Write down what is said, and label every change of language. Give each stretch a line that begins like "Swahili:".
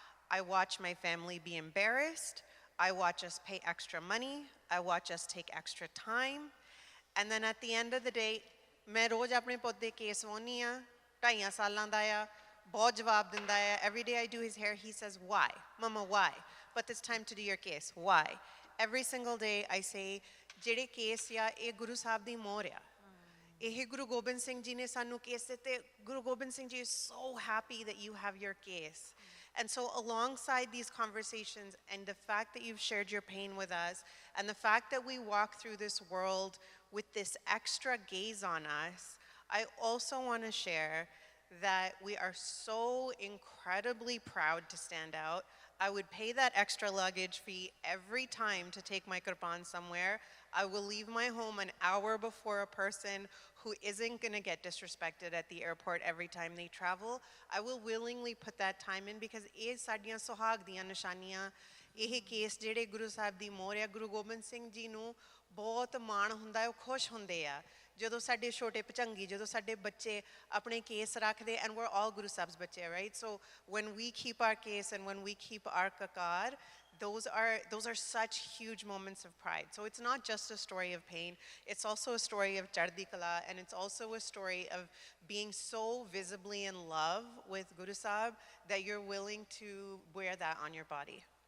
English: I watch my family be embarrassed. I watch us pay extra money. I watch us take extra time. And then at the end of the day,
Punjabi: मैं रोज अपने पोते case वानी आ, 2.5 सालां दा आ, बहुत जवाब दिंदा है.
English: Every day I do his hair, he says, why? Mama, why? But it's time to do your case. Why? Every single day I say,
Punjabi: ਜਿਹੜੇ ਕੇਸ ਆ ਇਹ ਗੁਰੂ ਸਾਹਿਬ ਦੀ ਮੋਹਰ ਆ. ਇਹ ਗੁਰੂ ਗੋਬਿੰਦ ਸਿੰਘ ਜੀ ਨੇ ਸਾਨੂੰ ਕੇਸ ਦਿੱਤੇ.
English: Guru Gobind Singh Ji is so happy that you have your case. And so alongside these conversations and the fact that you've shared your pain with us and the fact that we walk through this world with this extra gaze on us, I also want to share that we are so incredibly proud to stand out. I would pay that extra luggage fee every time to take my kirpan somewhere. I will leave my home an hour before a person who isn't going to get disrespected at the airport every time they travel. I will willingly put that time in because
Punjabi: ਇਹ ਸਾਡੀਆਂ ਸੁਹਾਗ ਦੀਆਂ ਨਿਸ਼ਾਨੀਆਂ, ਇਹ case ਜਿਹੜੇ ਗੁਰੂ ਸਾਹਿਬ ਦੀ ਮੋਹਰ ਆ, ਗੁਰੂ ਗੋਬਿੰਦ ਸਿੰਘ ਜੀ ਨੂੰ ਬਹੁਤ ਮਾਣ ਹੁੰਦਾ ਹੈ, ਉਹ ਖੁਸ਼ ਹੁੰਦੇ ਆ ਜਦੋਂ ਸਾਡੇ ਛੋਟੇ ਭਚੰਗੀ, ਜਦੋਂ ਸਾਡੇ ਬੱਚੇ ਆਪਣੇ ਕੇਸ ਰੱਖਦੇ,
English: and we're all Guru Sahib's
Punjabi: ਬੱਚੇ,
English: right? So when we keep our case and when we keep our kakar, those are such huge moments of pride. So it's not just a story of pain, it's also a story of Chardi Kala, and it's also a story of being so visibly in love with Guru Sahib that you're willing to wear that on your body.